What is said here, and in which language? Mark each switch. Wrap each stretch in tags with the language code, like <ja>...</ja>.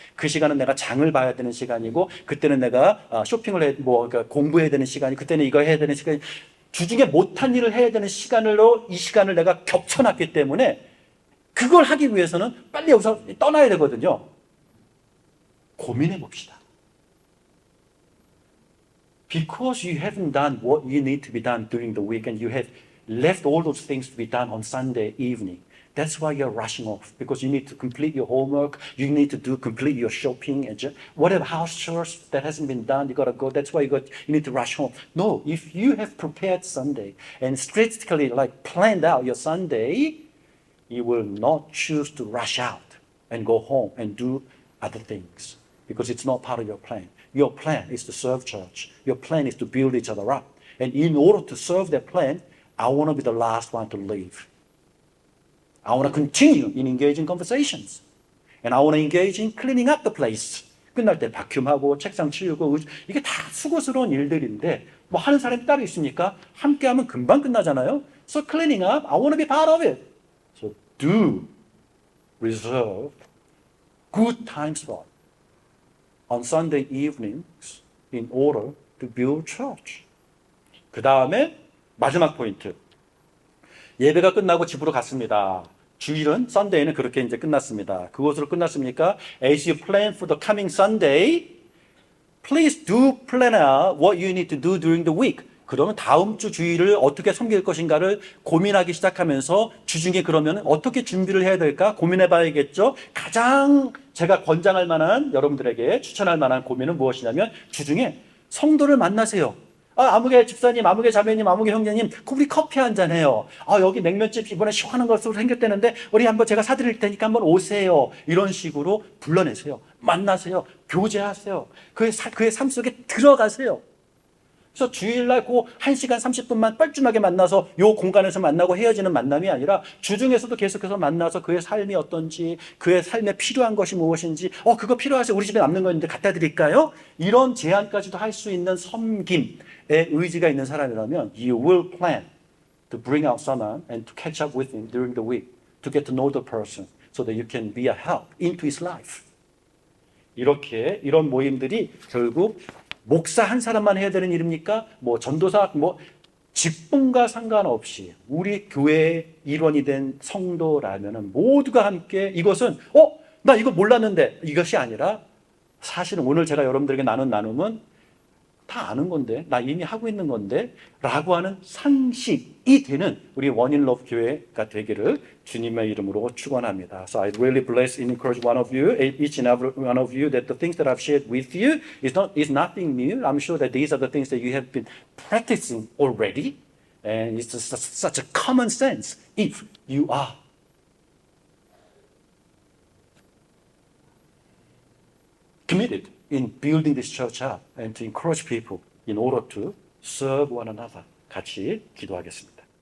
<ko>그 시간은 내가 장을 봐야 되는 시간이고, 그때는 내가 쇼핑을 그러니까 공부해야 되는 시간이, 그때는 이거 해야 되는 시간이, 주중에 못한 일을 해야 되는 시간으로 이 시간을 내가 겹쳐놨기 때문에 그걸 하기 위해서는 빨리 여기서 떠나야 되거든요. 고민해 봅시다.</ko> <en>Because you haven't done what you need to be done during the week and you have left all those things to be done on Sunday evening. That's why you're rushing off, because you need to complete your homework, you need to complete your shopping, and whatever house chores that hasn't been done, you got to go. That's why you need to rush home. No, if you have prepared Sunday and strategically planned out your Sunday, you will not choose to rush out and go home and do other things, because it's not part of your plan. Your plan is to serve church. Your plan is to build each other up. And in order to serve that plan, I want to be the last one to leave. I want to continue in engaging conversations. And I want to engage in cleaning up the place.</en> <ko>끝날 때 바큐하고 책상 치우고, 이게 다 수고스러운 일들인데 뭐 하는 사람이 따로 있습니까? 함께 하면 금방 끝나잖아요.</ko> <en>So cleaning up, I want to be part of it. So do reserve good time slot on Sunday evenings in order to build church.</en> <ko>그 다음에 마지막 포인트. 예배가 끝나고 집으로 갔습니다. 주일은, 썬데이는 그렇게 이제 끝났습니다. 그것으로 끝났습니까?</ko> <en>As you plan for the coming Sunday, please do plan out what you need to do during the week.</en> <ko>그러면 다음 주 주일을 어떻게 섬길 것인가를 고민하기 시작하면서 주중에 그러면 어떻게 준비를 해야 될까 고민해 봐야겠죠. 가장 제가 권장할 만한, 여러분들에게 추천할 만한 고민은 무엇이냐면, 주중에 성도를 만나세요. 아무개 집사님, 아무개 자매님, 아무개 형제님, 우리 커피 한잔 해요. 여기 냉면집 이번에 시원한 것으로 생겼다는데 우리 한번 제가 사드릴 테니까 한번 오세요. 이런 식으로 불러내세요. 만나세요. 교제하세요. 그의 삶 속에 들어가세요. 그래서 주일날 그 1시간 30분만 뻘쭘하게 만나서 이 공간에서 만나고 헤어지는 만남이 아니라 주중에서도 계속해서 만나서 그의 삶이 어떤지, 그의 삶에 필요한 것이 무엇인지, 그거 필요하세요. 우리 집에 남는 거 있는데 갖다 드릴까요? 이런 제안까지도 할 수 있는 섬김의 의지가 있는 사람이라면</ko> <en>you will plan to bring out someone and to catch up with him during the week to get to know the person so that you can be a help into his life.</en> <ko>이렇게 이런 모임들이 결국 목사 한 사람만 해야 되는 일입니까? 전도사, 직분과 상관없이 우리 교회의 일원이 된 성도라면은 모두가 함께 이것은, 나 이거 몰랐는데, 이것이 아니라 사실은 오늘 제가 여러분들에게 나눈 나눔은 다 아는 건데, 나 이미 하고 있는 건데 라고 하는 상식이 되는 우리 원인 러브 교회가 되기를 주님의 이름으로 축원합니다.</ko> <en>So I really bless and encourage one of you, each and every one of you, that the things that I've shared with you is nothing new. I'm sure that these are the things that you have been practicing already, and it's just such a common sense if you are committed in building this church up and to encourage people in order to serve one another.</en> <ko>같이 기도하겠습니다.</ko>